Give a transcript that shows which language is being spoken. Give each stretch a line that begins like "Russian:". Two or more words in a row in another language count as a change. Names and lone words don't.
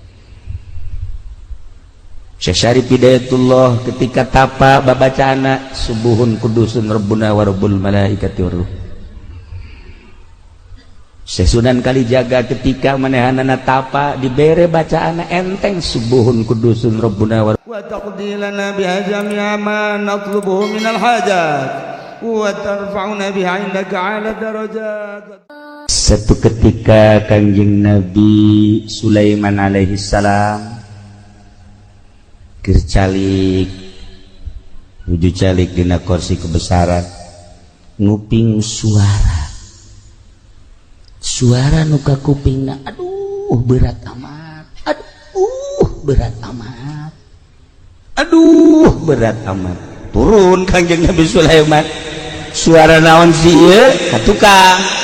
Arabic: Syekh Syarif Hidayatullah
Sundanese: ketika tapa babacaanna
Arabic: subuhun kudusun rabbuna wa rabbul malaikati waruh.
Sundanese: Syekh Sunan Kalijaga ketika manehanana tapa dibere bacaanna enteng
Arabic: subuhun kudusun rabbuna wa وتقضي لنا بها جميع ما نطلبه من الحاجات وترفعنا بها عندك على الدرجات.
Sundanese: Satu ketika Kanjeng Nabi Sulaiman
Arabic: alaihi salam
Sundanese: keur calik nuju calik dina kursi kebesaran nguping suara nu ka kupingna
Indonesian: aduh berat amat
Sundanese: turun Kanjeng Nabi Sulaiman suara naon si ieu katukang